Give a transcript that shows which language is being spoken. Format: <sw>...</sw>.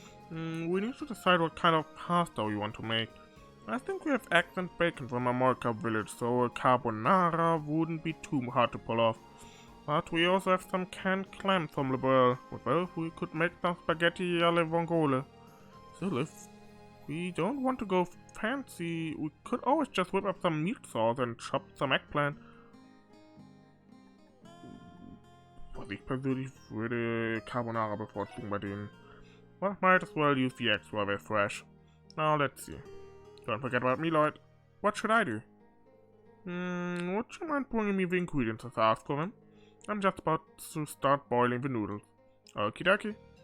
<en>We need to decide what kind of pasta we want to make. I think we have eggs and bacon from a Morca village, so a carbonara wouldn't be too hard to pull off. But we also have some canned clams from Liberal. With both, we could make some spaghetti alle vongole. Still, if we don't want to go fancy, we could always just whip up some meat sauce and chop some eggplant.</en> <de>Was ich persönlich würde Carbonara bevorzugen bei denen.</de> <en>Well, might as well use the eggs while they're fresh. Now let's see. Don't forget about me, Lloyd. What should I do? Would you mind bringing me the ingredients as I asked for them? I'm just about to start boiling the noodles. Okie dokie.</en>